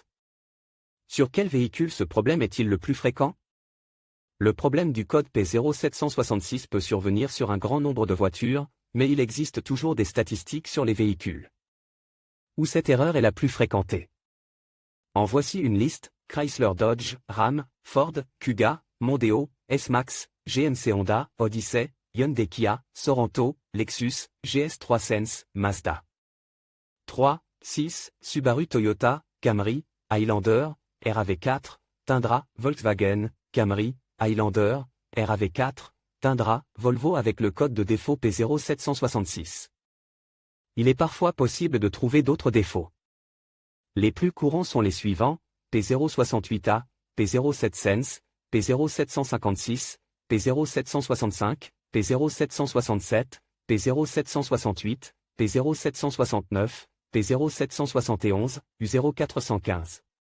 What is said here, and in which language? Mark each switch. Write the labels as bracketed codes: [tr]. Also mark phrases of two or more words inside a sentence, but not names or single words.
[fr] Sur quel véhicule ce problème est-il le plus fréquent? Le problème du code P0766 peut survenir sur un grand nombre de voitures, mais il existe toujours des statistiques sur les véhicules où cette erreur est la plus fréquentée. En voici une liste: Chrysler, Dodge, Ram, Ford, Kuga, Mondeo, S-Max, GMC, Honda, Odyssey, Hyundai, Kia, Sorento, Lexus, GS3 Sense, Mazda 3, 6, Subaru, Toyota, Camry, Highlander, RAV4, Tundra, Volkswagen, Camry, Highlander, RAV4, Tundra, Volvo avec le code de défaut P0766. Il est parfois possible de trouver d'autres défauts. Les plus courants sont les suivants: P068A, P07 Sense, P0756, P0765, P0767, P0768, P0769, P0771, U0415.